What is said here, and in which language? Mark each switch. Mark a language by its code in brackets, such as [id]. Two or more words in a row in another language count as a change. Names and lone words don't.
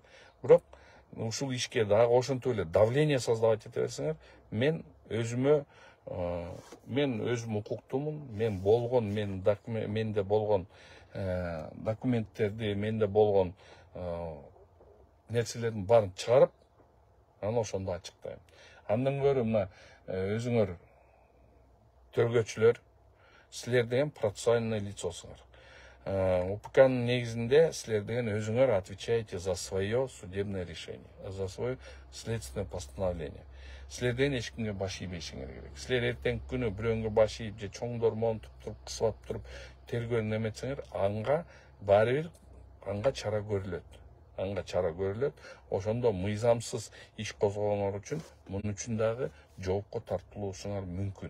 [ky] Бирок ушул ишке дагы ошентип эле [ru] давление создавать [ky] эте берсеңер, мен өзүм укуктумун, менде болгон документтерди, менде болгон нерселердин баарын чыгарып, анан ошондо ачыктайм. Андан көрө мына өзүңөр төргөчүлөр, силер деген процессуальный лицосуңар. УПКнын негизинде силер деген өзүңөр [ru] отвечаете за свое судебное решение, за свое следственное постановление. [ky] Силер деген эч кимге баш ийбешиңер керек. Силер эртең күнү бирөөнгө баш ийип же чоңдор монтуп туруп, кысып туруп тергөөнү эметсеңер, анга баары бир чара көрүлөт. Ошондо мыйзамсыз иш козгогоңор үчүн мунун үчүн дагы жоопко тартылуусуңар мүмкүн.